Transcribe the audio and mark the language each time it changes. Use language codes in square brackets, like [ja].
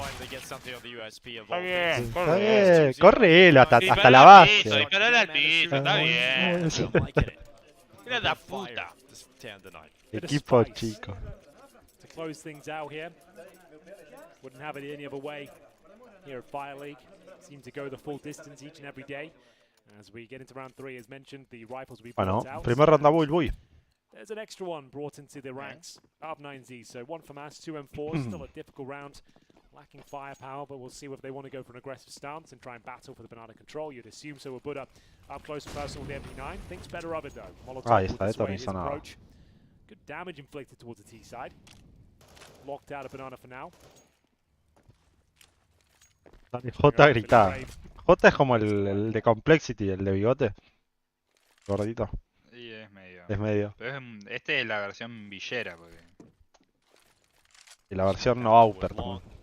[es] Está bien, correlo hasta la base. Disparale al piso, está bien. Mira la puta. Equipo chico. [en] To close things out here. Wouldn't have it any other way here at FiReLEAGUE. Seem to go the full distance each and every day. As we get into round 3, as mentioned, the rifles we brought out. [es] Primer ronda bull. [en] There's an extra one brought into the ranks of 9Z. So 1 for Mass, 2 M4. Still a difficult round. Lacking firepower, but we'll see whether they want to go for an aggressive stance and try and battle for the banana control. You'd assume so with Buddha up close and personal with the MP9. Thinks better of it though. Molotov will dissuade his approach. Good damage inflicted towards the T side. Locked out a banana for now. [es] J gritaba. J es como el de Complexity, el de bigote. Gordito. Sí, es medio. Es medio. Pero este es la versión villera. Porque... Y la versión no Auper también.